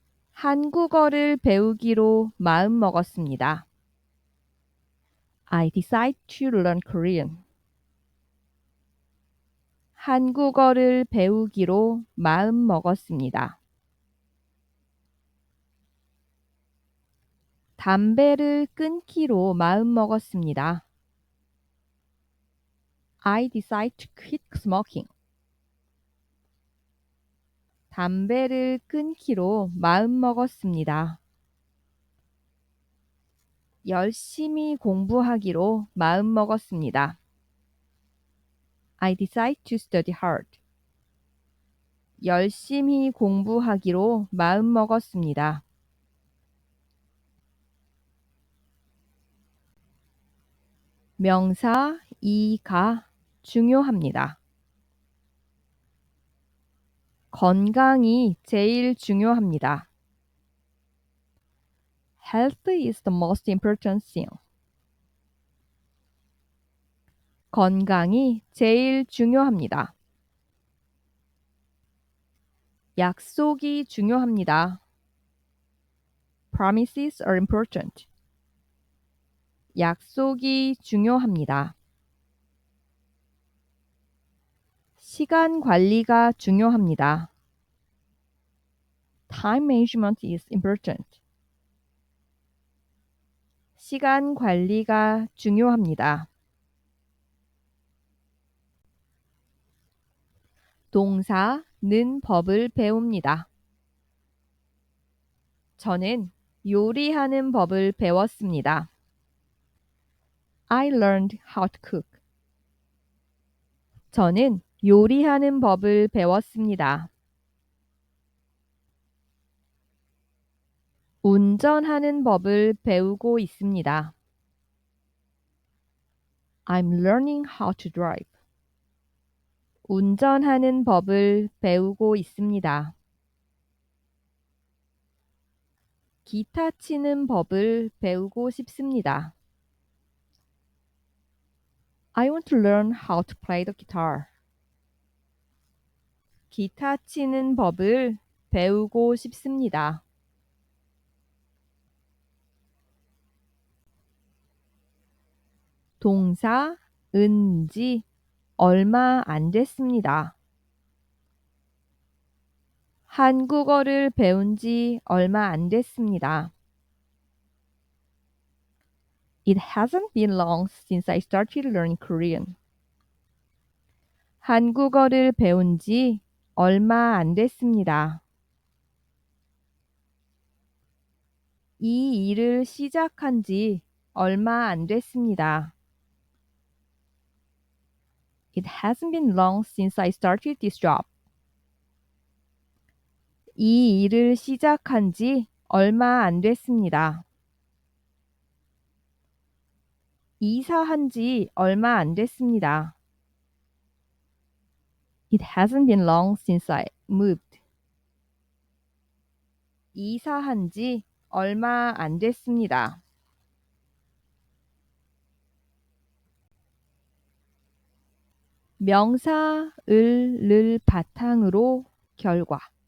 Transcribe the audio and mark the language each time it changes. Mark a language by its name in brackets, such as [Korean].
[Korean] 한국어를 배우기로 마음 먹었습니다. [English] I decide to learn Korean. [Korean] 한국어를 배우기로 마음 먹었습니다. 담배를 끊기로 마음 먹었습니다. [English] I decide to quit smoking. [Korean] 담배를 끊기로 마음 먹었습니다. 열심히 공부하기로 마음 먹었습니다. [English] I decide to study hard. [Korean] 열심히 공부하기로 마음 먹었습니다. 명사 이가 중요합니다. 건강이 제일 중요합니다. [English] Health is the most important thing. [Korean] 건강이 제일 중요합니다. 약속이 중요합니다. [English] Promises are important. [Korean] 약속이 중요합니다. 시간 관리가 중요합니다. [English] Time management is important. [Korean] 시간 관리가 중요합니다. 동사는 법을 배웁니다. 저는 요리하는 법을 배웠습니다. [English] I learned how to cook. [Korean] 저는 요리하는 법을 배웠습니다. 운전하는 법을 배우고 있습니다. [English] I'm learning how to drive. [Korean] 운전하는 법을 배우고 있습니다. 기타 치는 법을 배우고 싶습니다. [English] I want to learn how to play the guitar. [Korean] 기타 치는 법을 배우고 싶습니다. 동사 은지 얼마 안 됐습니다. 한국어를 배운 지 얼마 안 됐습니다. [English] It hasn't been long since I started learning Korean. [Korean] 한국어를 배운 지 얼마 안 됐습니다. 이 일을 시작한 지 얼마 안 됐습니다. [English] It hasn't been long since I started this job. [Korean] 이 일을 시작한 지 얼마 안 됐습니다. 이사한 지 얼마 안 됐습니다. [English] It hasn't been long since I moved. [Korean] 이사한 지 얼마 안 됐습니다. 명사 을를 바탕으로 결과.